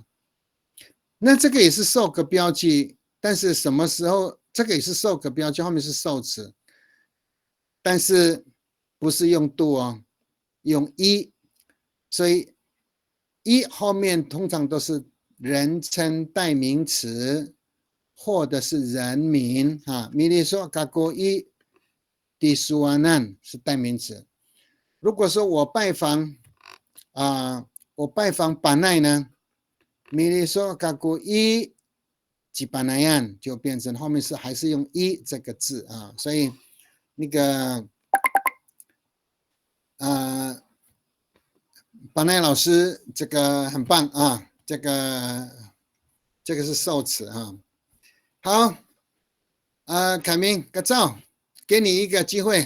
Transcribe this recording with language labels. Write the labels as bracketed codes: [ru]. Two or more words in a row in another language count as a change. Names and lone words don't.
[zh] 那这个也是受格标记，但是什么时候这个也是受格标记，后面是受词，但是不是用都哦， 用一，所以一后面通常都是人称代名词或者是人名啊。比如说 [ami] kako i di Suanan [zh] 是代名词。如果说我拜访巴奈呢，比如说 [ami] kako i di Banayan [zh] 就变成后面是还是用一这个字啊。所以那个巴奈老师这个很棒啊，这个是受词啊。好，凯明、葛照，给你一个机会。